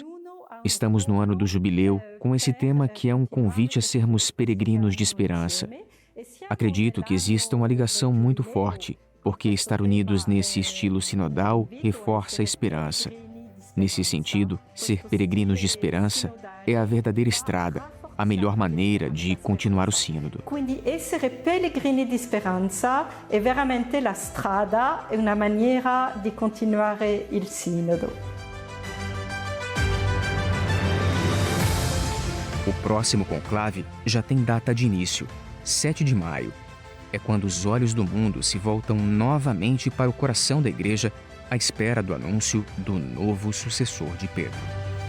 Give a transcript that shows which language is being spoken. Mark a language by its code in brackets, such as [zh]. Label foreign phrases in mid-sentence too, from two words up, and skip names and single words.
[pt] Estamos no ano do jubileu com esse tema que é um convite a sermos peregrinos de esperança. Acredito que exista uma ligação muito forte, porque estar unidos nesse estilo sinodal reforça a esperança. Nesse sentido, ser peregrinos de esperança é a verdadeira estrada, a melhor maneira de continuar o sínodo. [it] Quindi essere pellegrini di speranza è veramente la strada, è una maniera di continuare il sínodo. [pt] O próximo conclave já tem data de início, 7 de maio. É quando os olhos do mundo se voltam novamente para o coração da Igreja à espera do anúncio do novo sucessor de Pedro.